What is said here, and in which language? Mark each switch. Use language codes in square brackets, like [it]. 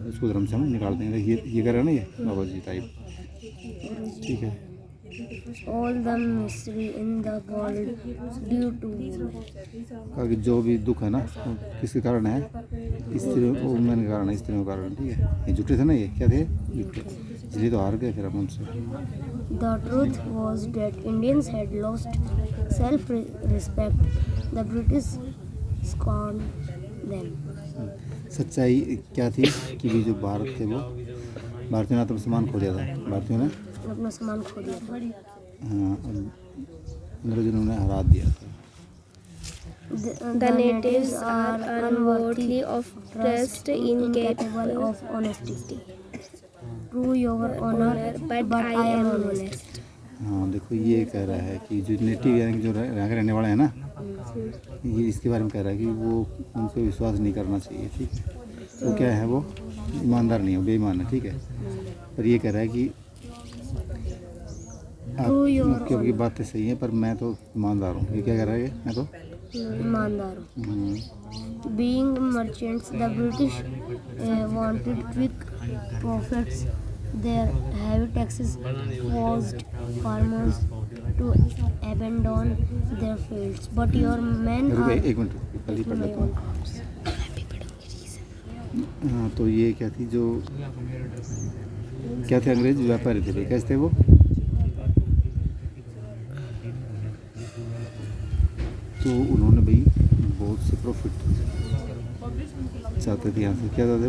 [hi] उसको धर्म से हम निकाल देंगे। ये करेगा ना ये बाबा जी टाइप, ठीक है। [en] all the misery in the world due to [hi] कहा कि जो भी दुख है ना वो किसके कारण है? स्त्रियों को, वुमेन के कारण है, स्त्रियों के कारण, ठीक है। ये झूठे थे ना, ये क्या थे? झूठे, इसलिए तो हार गए फिर हम उनसे। [en] The truth was that Indians had lost self-respect. The British scorned them. [hi] सच्चाई क्या थी कि भी जो भारत थे वो भारतीयों ने आत्मसम्मान खो दिया था। भारतीयों ने अपना सम्मान खो दिया था। हाँ, अंग्रेजों ने उन्हें हरा दिया था। [en] The natives are unworthy of trust, incapable of honesty. Prove your honor, but I am honest. [hi] हाँ देखो ये कह रहा है कि जो नेटिव यानी कि जो यहाँ के रहने वाले हैं ना, ये इसके बारे में कह रहा है कि वो उनको विश्वास नहीं करना चाहिए, ठीक है। वो क्या है? वो ईमानदार नहीं है, बेईमान है, ठीक है। पर ये कह रहा है कि आपकी बातें सही हैं पर मैं तो ईमानदार हूँ। ये क्या कह रहा है? मैं तो ईमानदार हूँ। [en] Being merchants, the British wanted quick profits. Their heavy taxes forced farmers to abandon their fields. But your men are... [hi] एक मिनट पहले पढ़ लेता हूँ। हाँ तो ये क्या थी? जो क्या थे? अंग्रेज व्यापारी थे भाई। कैसे थे वो? तो उन्होंने भाई बहुत से प्रॉफिट चाहते थे यहाँ से। क्या चाहते थे?